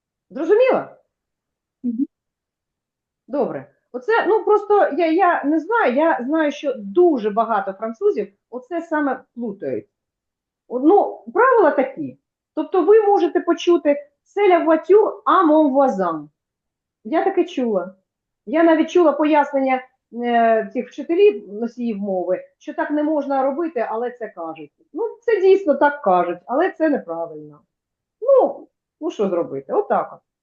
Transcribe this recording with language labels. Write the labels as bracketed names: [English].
[Ukrainian] Зрозуміло? Мгм. Добре. Оце, ну просто я не знаю, я знаю, що дуже багато французів оце саме плутають. Ну, правила такі. Тобто ви можете почути [French] «C'est la voiture à mon voisin». [Ukrainian] Я таке чула. Я навіть чула пояснення цих вчителів носіїв мови, що так не можна робити, але це кажуть. Ну, це дійсно так кажуть, але це неправильно. Ну що зробити? Отак от.